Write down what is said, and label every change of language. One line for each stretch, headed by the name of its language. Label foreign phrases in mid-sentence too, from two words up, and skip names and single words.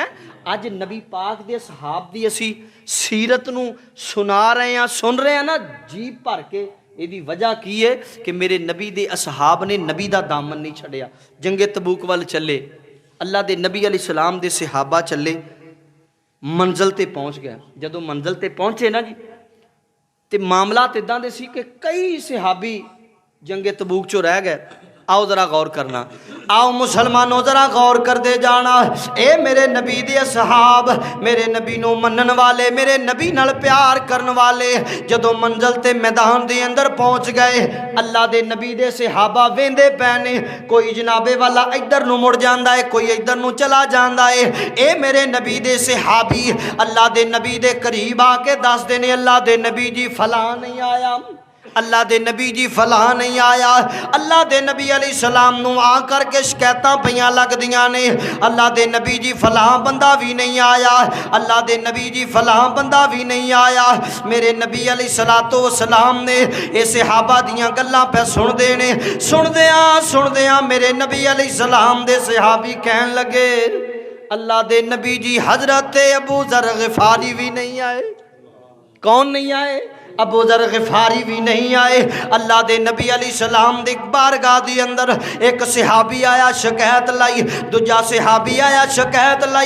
Punjabi: اج نبی پاک دے صحاب دی اسی سیرت نو سنا رہے ہیں، سن رہے ہیں نا جی بھر کے۔ یہ دی وجہ کی ہے کہ میرے نبی دے اصحاب نے نبی دا دامن نہیں چھڑیا۔ جنگ تبوک وال چلے، اللہ دے نبی
Arabic: علیہ السلام
Punjabi: دے صحابہ چلے، منزل تے پہنچ گئے۔ جدو منزل تے پہنچے نا جی تے معاملات اداں دے سی کہ کئی صحابی جنگ تبوک چو رہ گئے۔ آؤ ذرا غور کرنا، آؤ مسلمانوں ذرا غور کر دے جانا۔ اے میرے نبی دے اصحاب، میرے نبی نو منن والے، میرے نبی نال پیار کرن والے جدو منزل تے میدان دے اندر پہنچ گئے، اللہ دے نبی دے صحابہ ویندے پینے، کوئی جنابے والا ادھر نو مڑ جاندا ہے، کوئی ادھر نو چلا جاندا ہے۔ اے میرے نبی دے صحابی اللہ دے نبی دے قریب آ کے دس دے نے اللہ دے نبی جی فلاں نہیں آیا، اللہ دے نبی جی فلاں نہیں آیا۔ اللہ دے نبی
Arabic: علیہ السلام
Punjabi: نو آ کر کے شکایتاں پیاں لگ دیاں نے، اللہ دے نبی جی فلاں بندہ بھی نہیں آیا، اللہ دے نبی جی فلاں بندہ بھی نہیں آیا۔ میرے نبی
Arabic: علیہ السلام
Punjabi: نے اے صحابہ دیاں گلاں پہ سن دے نے، سن دیاں میرے نبی
Arabic: علیہ السلام
Punjabi: دے صحابی کہن لگے اللہ دے نبی جی حضرت ابو ذر غفاری بھی نہیں آئے۔ کون نہیں آئے؟ ابو ذر غفاری بھی نہیں آئے۔ اللہ دے نبی
Arabic: علیہ السلام
Punjabi: دے بارگاہ دی اندر ایک صحابی آیا شکایت لائی، دوجا صحابی آیا شکایت لائی۔